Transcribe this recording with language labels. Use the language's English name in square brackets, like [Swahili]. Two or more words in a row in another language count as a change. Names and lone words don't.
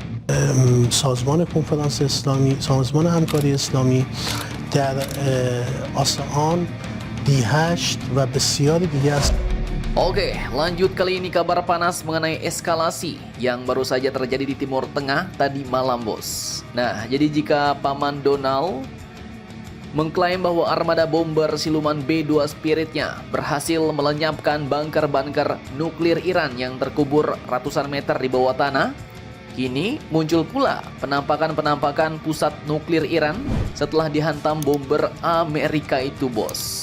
[Persian] سازمان کنفرانس اسلامی، سازمان همکاری اسلامی در آسیان D8 و بسیاری دیگه است. [Indonesian] Oke, lanjut kali ini kabar panas mengenai eskalasi yang baru saja terjadi di Timur Tengah tadi malam, bos. Nah, jadi jika Paman Donald mengklaim bahwa armada bomber siluman B-2 Spiritnya berhasil melenyapkan bunker-bunker nuklir Iran yang terkubur ratusan meter di bawah tanah, kini muncul pula penampakan-penampakan pusat nuklir Iran setelah dihantam bomber Amerika itu, bos.